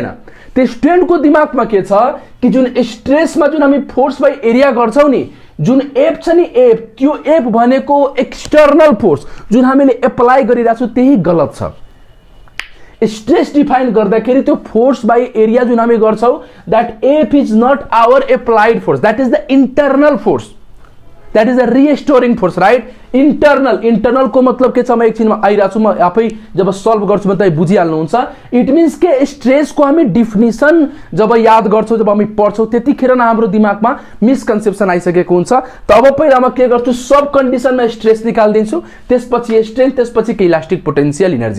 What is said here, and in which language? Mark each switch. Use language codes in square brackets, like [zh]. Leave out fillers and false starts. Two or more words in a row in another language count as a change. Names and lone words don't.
[ne] त्यो स्टुडेन्टको दिमागमा के छ कि जुन स्ट्रेसमा जुन हामी [en] force by area [ne] गर्छौं नि, जुन एफ छ नि एफ, त्यो एफ भनेको [en] external force [ne] जुन हामीले एप्लाई गरिरहेको छौं त्यही गलत छ। [en] stress define [ne] गर्दाखेरि त्यो [en] force by area [ne] जुन हामी गर्छौं, [en] that F is not our applied force, that is the internal force, that is a restoring force, right. [ne] इंटरनल को मतलब के छ म एकछिनमा आइरहेको छु, म आफै जब सल्भ गर्छु भने तपाईँ बुझिहाल्नुहुन्छ। [en] it means [ne] के स्ट्रेस को हामी डिफिनिसन जब याद गर्छौं, जब हामी पढ्छौं, त्यतिखेर न हाम्रो दिमागमा मिसकन्सेप्सन आइसकेको हुन्छ। तब पहिला म के गर्छु सब कन्डिसनमा स्ट्रेस निकाल्दिन्छु, त्यसपछि स्ट्रेन, त्यसपछि के [en] elastic potential energy.